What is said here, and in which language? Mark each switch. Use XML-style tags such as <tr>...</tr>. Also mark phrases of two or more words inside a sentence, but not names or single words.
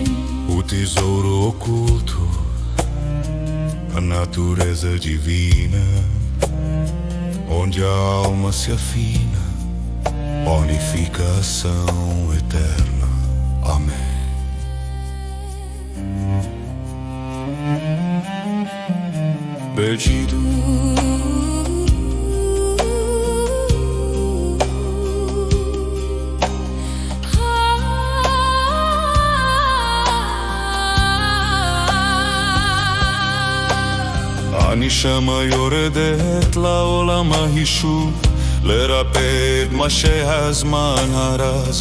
<pt>O tesouro oculto, a natureza divina, onde a alma se afina, unificação eterna. Amém. Perdido,</pt> <he>הנשמה יורדת לעולם ההישוב, לרפא את מה שהזמן הרס.</he>